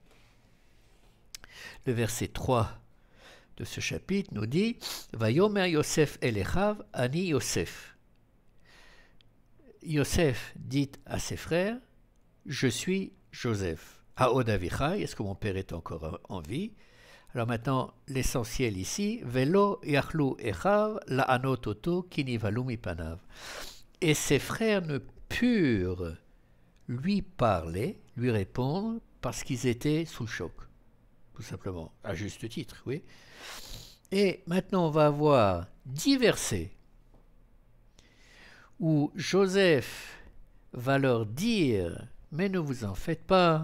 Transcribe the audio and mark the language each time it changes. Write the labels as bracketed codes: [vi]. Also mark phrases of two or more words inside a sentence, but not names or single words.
[fr] Le verset 3 de ce chapitre nous dit [he] ויאמר יוסף אל אחיו אני יוסף. [fr] Yosef dit à ses frères Je suis Joseph. [he] העוד אבי חי, [fr] est-ce que mon père est encore en vie? Alors maintenant, l'essentiel ici, [he] ולא יכלו אחיו לענות אתו כי נבהלו מפניו. [fr] Et ses frères ne purent lui parler, lui répondre, parce qu'ils étaient sous le choc, tout simplement, à juste titre, oui. Et maintenant, on va avoir 10 versets où Joseph va leur dire mais ne vous en faites pas,